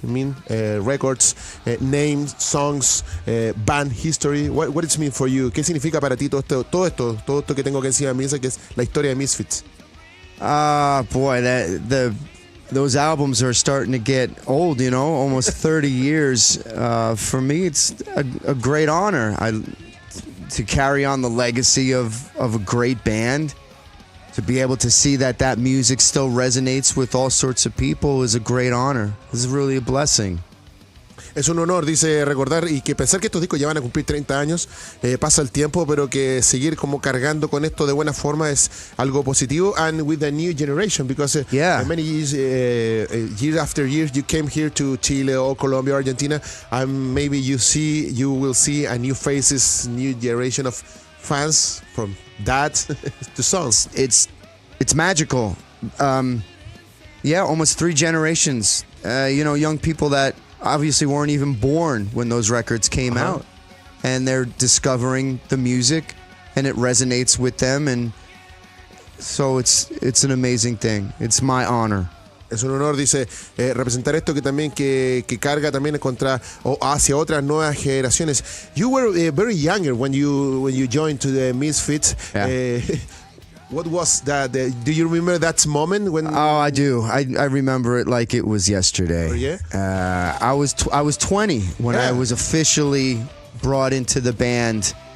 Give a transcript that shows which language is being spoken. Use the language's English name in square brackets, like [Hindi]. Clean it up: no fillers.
[English] I mean, records, names, songs, band history. What it's mean for you? [Spanish] ¿Qué significa para ti todo esto que tengo que decir a mí, que es la historia de Misfits? [English] Boy, those albums are starting to get old, you know, almost 30 years. For me, it's a great honor to carry on the legacy of a great band. To be able to see that music still resonates with all sorts of people is a great honor. It's really a blessing. [Spanish] Es un honor, dice, recordar y que pensar que estos discos ya van a cumplir 30 años, pasa el tiempo, pero que seguir como cargando con esto de buena forma es algo positivo. [English] And with the new generation, because many years, year after year, you came here to Chile or Colombia, Argentina, and maybe you will see a new faces, new generation of fans from that to songs. It's magical. Almost 3 generations. Young people that obviously weren't even born when those records came out, and they're discovering the music and it resonates with them, and so it's an amazing thing. It's my honor. [Spanish] Es un honor, dice, representar esto que también que carga también contra o hacia otras nuevas generaciones. [English] You were very younger when you joined to the Misfits. Yeah. What was that? Do you remember that moment when? Oh, I do. I remember it like it was yesterday. Oh, yeah? I was 20 when I was officially brought into the band.